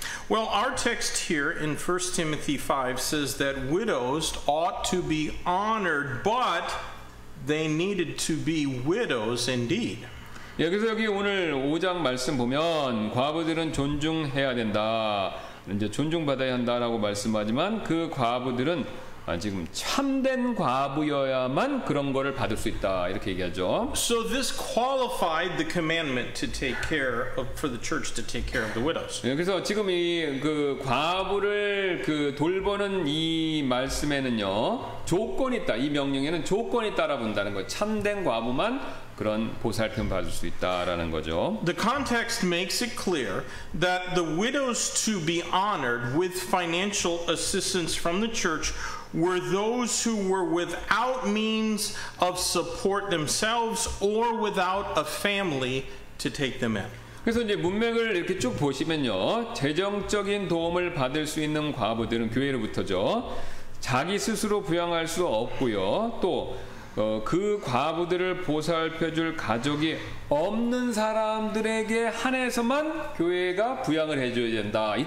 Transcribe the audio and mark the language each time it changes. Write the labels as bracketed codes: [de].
[en] Well, our text here in 1 Timothy 5 says that widows ought to be honored, but they needed to be widows indeed. [ko] 예, 그래서 여기 오늘 5장 말씀 보면 과부들은 존중해야 된다, 이제 존중받아야 한다라고 말씀하지만 그 과부들은 지금 참된 과부여야만 그런 거를 받을 수 있다 이렇게 얘기하죠. [en] So this qualified the commandment to take care of, for the church to take care of the widows. [ko] 예, 그래서 지금 이 그 과부를 그 돌보는 이 말씀에는요 조건이 있다. 이 명령에는 조건이 따라 본다는 거예요. 참된 과부만 그런 보살핌 받을 수 있다라는 거죠. [en] The context makes it clear that the widows to be honored with financial assistance from the church were those who were without means of support themselves or without a family to take them in. [ko] 그래서 이제 문맥을 이렇게 쭉 보시면요. 재정적인 도움을 받을 수 있는 과부들은 교회로부터죠. 자기 스스로 부양할 수 없고요. 또 그 과부들을 보살펴줄 가족이 없는 사람들에게 한해서만 교회가 부양을 해줘야 된다.